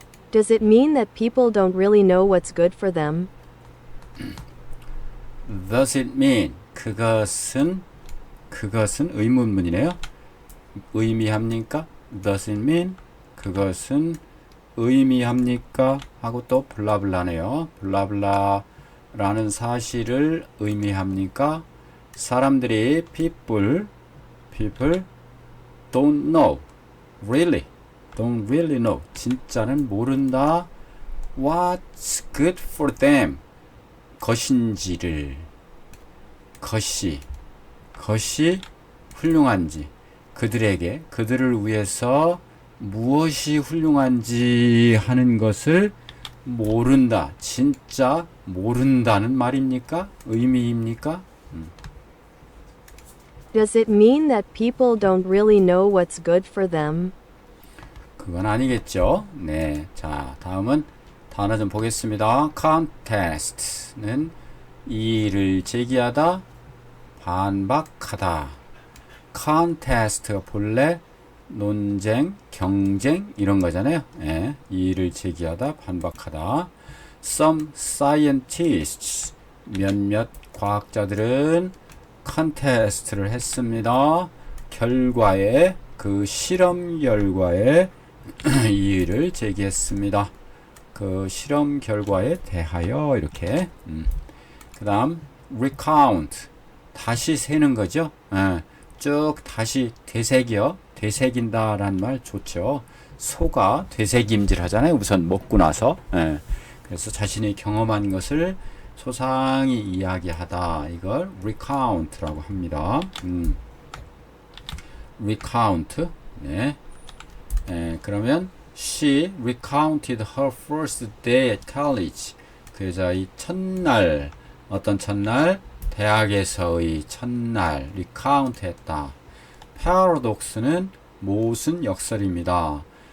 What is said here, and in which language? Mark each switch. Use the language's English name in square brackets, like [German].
[English] Does it mean that people don't really know what's good for them? Does it mean [Korean] 그것은 의문문이네요. 의미합니까? Does it mean 그것은 의미합니까? 하고 또 블라블라네요. 블라블라라는 사실을 의미합니까? 사람들이 [English] people don't know don't really know [Korean] 진짜는 모른다 [English] what's good for them [Korean] 것인지를 것이 훌륭한지 그들에게 그들을 위해서 무엇이 훌륭한지 하는 것을 모른다. 진짜 모른다는 말입니까? 의미입니까? [English] Does it mean that people don't really know what's good for them? [Korean] 그건 아니겠죠. 네. 자, 다음은 단어 좀 보겠습니다. contest는 이의를 제기하다, 반박하다. contest가 본래 논쟁, 경쟁 이런 거잖아요. 예, 이의를 제기하다, 반박하다. [English] Some scientists [Korean] 몇몇 과학자들은 contest를 했습니다. 결과에 그 실험 결과에 이의를 제기했습니다. 그 실험 결과에 대하여 이렇게 그 다음 recount 다시 세는 거죠. 쭉 다시 되새긴다 라는 말 좋죠. 소가 되새김질 하잖아요. 우선 먹고 나서. 그래서 자신이 경험한 것을 소상히 이야기하다. 이걸 recount라고 합니다. recount. 네. 그러면 [English] she recounted her first day at college. [Korean] 그 여자의 첫날, 어떤 첫날? 대학에서의 첫날 recount 했다. paradox는 모순 역설입니다.